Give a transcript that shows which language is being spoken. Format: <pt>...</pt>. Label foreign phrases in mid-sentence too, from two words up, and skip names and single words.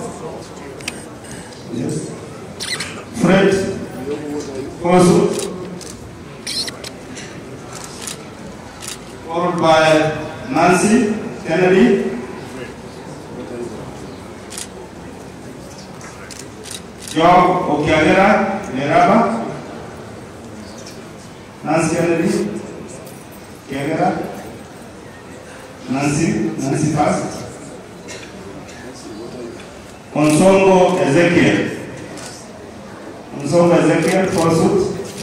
<en>Yes. Fred. Also. Followed by Nancy Kennedy. Job Okiagera, Leraba. Nancy Kennedy. Okiagera. Nancy first. Onsongo Ezekiel. Onsongo Ezekiel, pursuit.</en>